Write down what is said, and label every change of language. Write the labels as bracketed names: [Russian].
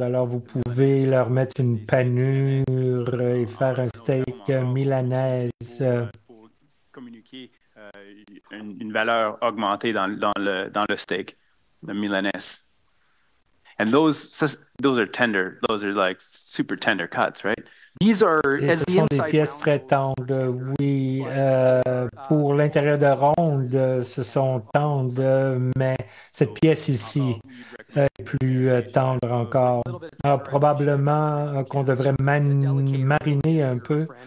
[French] Alors, vous pouvez leur mettre une panure et faire un steak milanaise. Pour communiquer une valeur augmentée dans le steak, le milanese. [English] And those are tender. Those are like super tender cuts, right? These are, [French] et ce sont des pièces très tendres, oui. Pour l'intérieur de ronde, ce sont tendres, mais cette pièce ici est plus tendre encore. Alors, probablement qu'on devrait mariner un peu.